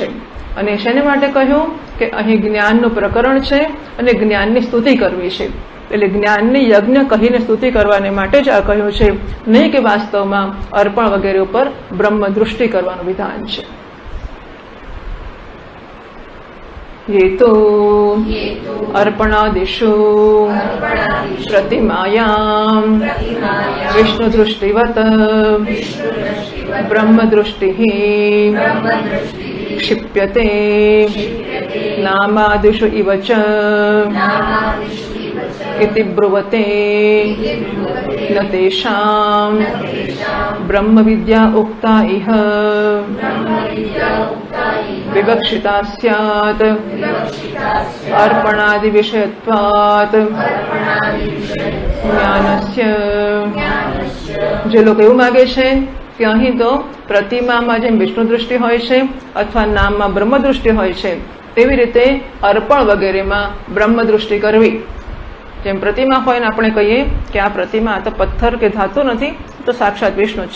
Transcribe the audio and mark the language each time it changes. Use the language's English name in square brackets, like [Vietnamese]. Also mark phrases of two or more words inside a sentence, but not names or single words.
[Gujarati] અને શેને માટે કહ્યું કે અહીં જ્ઞાનનું પ્રકરણ છે અને જ્ઞાનની સ્તુતિ કરવી છે. એટલે જ્ઞાનની યજ્ઞ કહીને સ્તુતિ કરવાને માટે જ આ કહ્યું છે, નહીં કે વાસ્તવમાં અર્પણ વગેરે ઉપર બ્રહ્મ દૃષ્ટિ કરવાનું વિધાન છે. [Sanskrit] ये तो अर्पणादिषु प्रतिमायां विष्णुदृष्टिवत् ब्रह्मदृष्टिः क्षिप्यते नामादिषु इव च इति ब्रुवते न तेषां ब्रह्मविद्या उक्ता इह विवक्षिता स्यात् अर्पणादिविषयत्वात् ज्ञानस्य। [Gujarati] જે લોકો એવું માગે છે કે અહીં તો પ્રતિમામાં જેમ વિષ્ણુ દૃષ્ટિ હોય છે અથવા નામમાં બ્રહ્મ દૃષ્ટિ હોય છે તેવી રીતે અર્પણ વગેરેમાં બ્રહ્મ દૃષ્ટિ કરવી। જેમ પ્રતિમા હોય ને આપણે કહીએ કે આ પ્રતિમા આ તો પથ્થર કે ધાતુ નથી, તો સાક્ષાત વિષ્ણુ જ છે।